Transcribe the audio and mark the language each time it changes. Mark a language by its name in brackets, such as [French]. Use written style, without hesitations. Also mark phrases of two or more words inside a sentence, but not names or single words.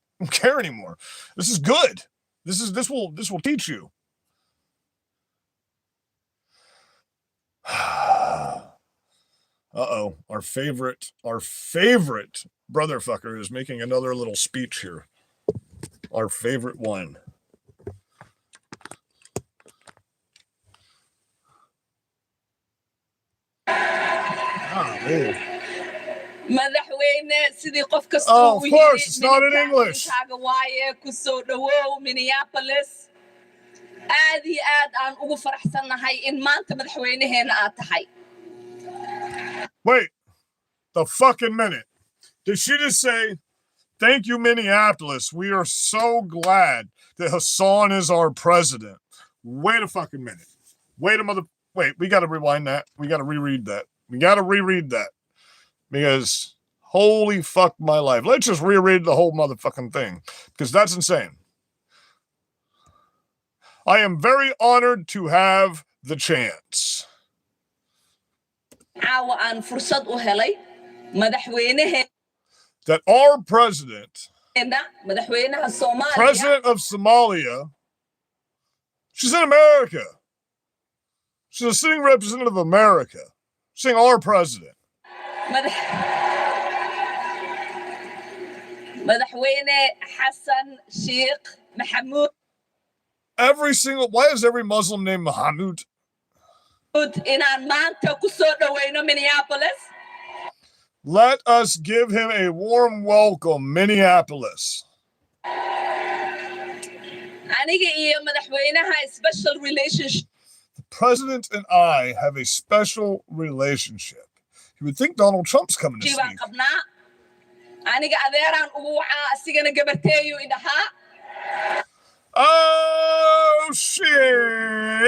[English] We don't care anymore. This is good. This will teach you. Uh-oh. Our favorite brother fucker is making another little speech here. Our favorite one. [Somali] madaxweyne sidii qof kasta [English] Oh, of course, it's not in English. [Somali] waaye ku soo dhawow Minneapolis aad iyo aad aan ugu faraxsanahay in maanta madaxweynaheena aad tahay. [English] Wait, the fucking minute. Did she just say, thank you, Minneapolis. We are so glad that Hassan is our president. Wait a fucking minute. Wait, we got to rewind that. We got to reread that. Because holy fuck my life. Let's just reread the whole motherfucking thing because that's insane. I am very honored to have the chance. [Somali] Caawa aan fursad u helay madaxweynaheena [English] That our president, [Somali] madaxweynaha Soomaaliya, [English] president of Somalia, she's in America. She's a sitting representative of America. She's saying our president. [Somali] madaxweyne Xasan Sheikh Maxamuud [English] Why is every Muslim named Mahmoud? [Somali] inaan maanta ku soo dhaweyno Minneapolis. [English] Let us give him a warm welcome, Minneapolis. [Somali] Aniga iyo madaxweynaha [English] special relationship. The president and I have a special relationship. You would think Donald Trump's coming to speak. Oh, shit.